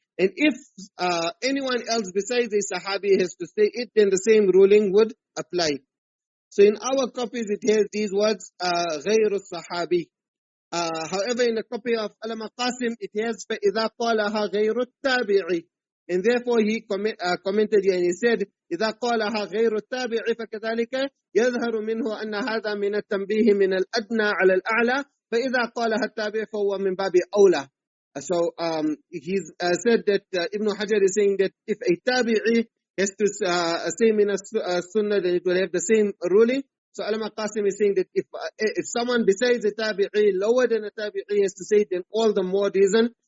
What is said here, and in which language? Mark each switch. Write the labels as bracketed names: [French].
[English] And if anyone else besides a Sahabi has to say it, then the same ruling would apply. So in our copies it has these words [Arabic] غَيْرُ الصَّحَابِ. [English] However, in the copy of Allama Qasim, it has [Arabic] فَإِذَا قَالَهَا غَيْرُ التَّابِعِ. [English] And therefore he commented here and he said [Arabic] إِذَا قَالَهَا غَيْرُ التَّابِعِ فَكَذَلِكَ يَظْهَرُ مِنْهُ أَنَّ هَذَا مِنَ التَّنْبِيهِ مِنَ الْأَدْنَى عَلَى الْأَعْلَى فَإِذَا قَالَهَا التَّابِعِ فَهُوَ مِنْ بَابِ أَوْلَى. [English] So he's said that Ibn Hajar is saying that if a tabi'i has to say min as-Sunnah, then it will have the same ruling. So Allama Qasim is saying that if someone besides a tabi'i, lower than a tabi'i, has to say it, then all the more reason.